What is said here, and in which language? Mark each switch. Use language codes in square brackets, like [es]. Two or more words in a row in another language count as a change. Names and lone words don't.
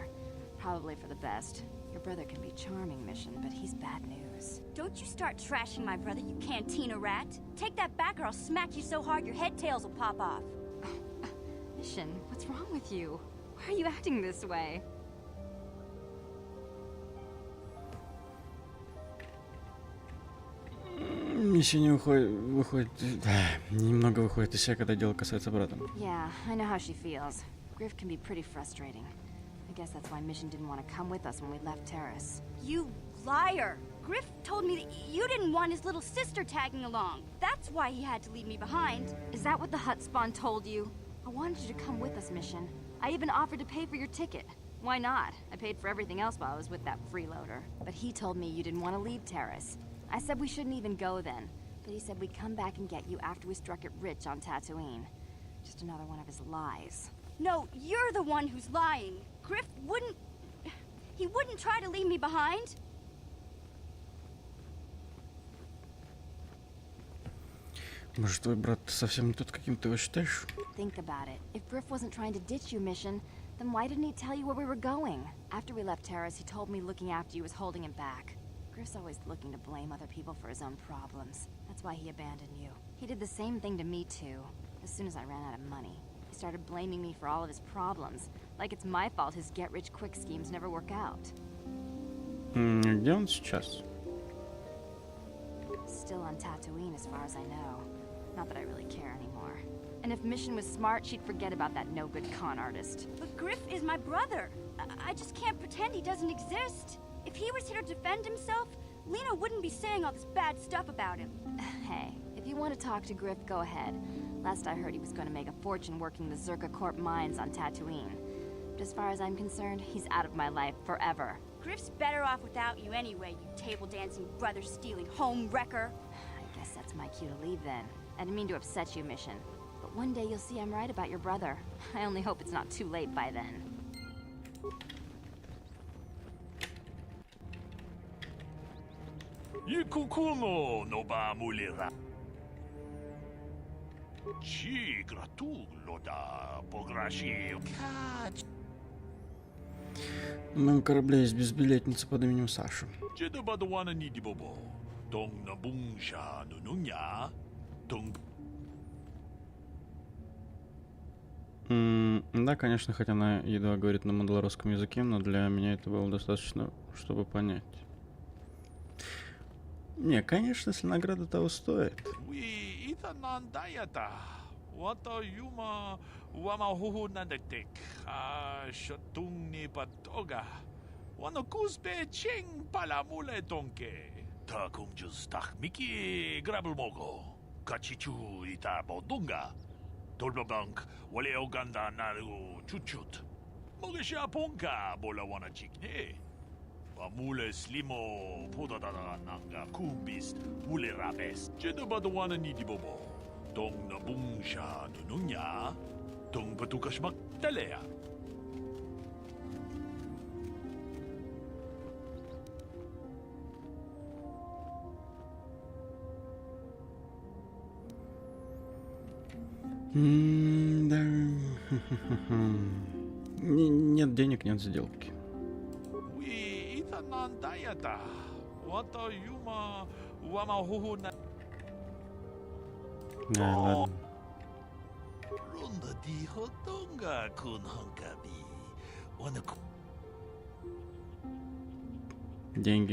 [en] Probably for the best. Your brother can be charming, Mission, but he's bad news. Don't you start trashing my brother, you cantina rat. Take that back or I'll smack you so hard your head tails will pop off. Mission, what's wrong with you? Why are you acting this way? [ru] Миссия не выходит, немного выходит из себя, когда дело касается брата. [en] Yeah, I know how she feels. Griff can be pretty frustrating. I guess that's why Mission didn't want to come with us when we left Terrace. You liar! Griff told me that you didn't want his little sister tagging along. That's why he had to leave me behind. Is that what the hut spawn told you? I wanted you to come with us, Mission. I even offered to pay for your ticket. Why not? I paid for everything else while I was with that freeloader. But he told me you didn't want to leave Terrace. I said we shouldn't even go then. But he said we'd come back and get you after we struck it rich on Tatooine. Just another one of his lies. No, you're the one who's lying. Griff wouldn't... He wouldn't try to leave me behind. [ru] Может, твой брат совсем не тот, каким ты его считаешь? [en] Think about it. If Griff wasn't trying to ditch you, Mission, then why didn't he tell you where we were going? After we left Terrace, he told me looking after you was holding him back. Griff's always looking to blame other people for his own problems. That's why he abandoned you. He did the same thing to me, too. As soon as I ran out of money, he started blaming me for all of his problems. Like it's my fault his get-rich-quick schemes never work out. [ru] Где он сейчас? [en] Still on Tatooine, as far as I know. Not that I really care anymore. And if Mission was smart, she'd forget about that no-good con artist. But Griff is my brother. I just can't pretend he doesn't exist. If he was here to defend himself, Lena wouldn't be saying all this bad stuff about him. Hey, if you want to talk to Griff, go ahead. Last I heard, he was going to make a fortune working the Zerka Corp mines on Tatooine. But as far as I'm concerned, he's out of my life forever. Griff's better off without you anyway, you table-dancing, brother-stealing home wrecker. I guess that's my cue to leave then. I didn't mean to upset you, Mission. But one day you'll see I'm right about your brother. I only hope it's not too late by then. Ikukuno no ba mulira. Ci gratullo da pograshi. [ru] На моем корабле есть безбилетница под именем Саша. Jedo badwana ni dibobo. Dong na bungsha nununya. Dong. Да, конечно, хотя она едва говорит на мандалорском языке, но для меня это было достаточно, чтобы понять. Не, конечно, если награда того стоит. Wata yuma wama huhu nandatik shotung ni patoga wano kuspe ching palamule tonke takum justach miki grabelmogo kachichu ita bodunga tolbabank wale oganda naru chuchut mogesha ponka bola wana chikne Mule slimo podadada nanga kumbist mule rabes jedo badwana ni dibobo Dong na bungsha nununya Dong batukashmak talea Да. Нет денег, нет сделки. Nandayata Wata yuma wama huhu na Ладно. Runda di hotonga kun hankabi wana Деньги.